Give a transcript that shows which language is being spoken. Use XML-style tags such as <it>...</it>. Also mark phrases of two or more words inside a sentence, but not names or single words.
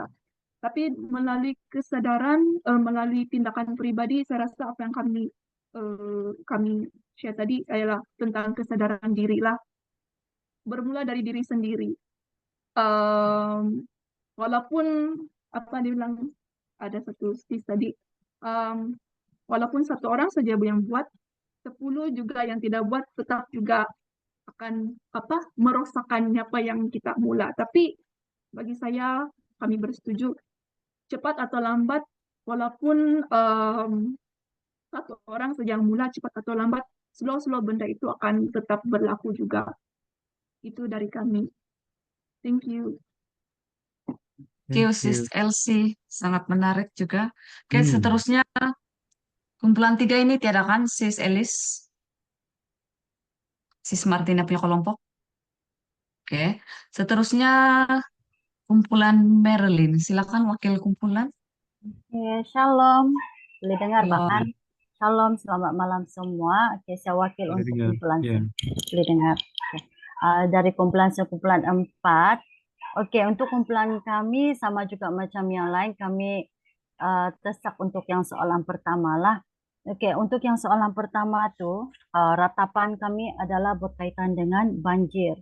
<ms>Tapi melalui kesadaran, melalui tindakan pribadi, saya rasa apa yang kami share tadi adalah tentang kesadaran diri lah, bermula dari diri sendiri. Walaupun apa dia bilang, ada satu sis tadi, um, walaupun satu orang saja yang buat, 10 juga yang tidak buat tetap juga akan merosakkan apa yang kita mula. Tapi bagi saya, kami bersetuju cepat atau lambat, walaupun satu orang saja yang mula, cepat atau lambat, slow-slow benda itu akan tetap berlaku juga. Itu dari kami.</ms> <en>Thank you. Thank you, Thank Sis you.</en> <ms>Elsie. Sangat menarik juga. Oke, Hmm. seterusnya kumpulan 3 ini tiada kan, Sis Elis, Sis Martina punya kelompok. Oke, seterusnya kumpulan Marilyn. Silakan wakil kumpulan. Shalom. Boleh dengar Halo. bahkan? Shalom, selamat malam semua. Oke, saya wakil Boleh untuk dengar. kumpulan. Ya. Boleh dengar. Oke. Dari kumpulan 4. Oke, untuk kumpulan kami sama juga macam yang lain, kami tersak untuk yang soalan pertama lah. Oke, untuk yang soalan pertama tu, ratapan kami adalah berkaitan dengan banjir.</ms>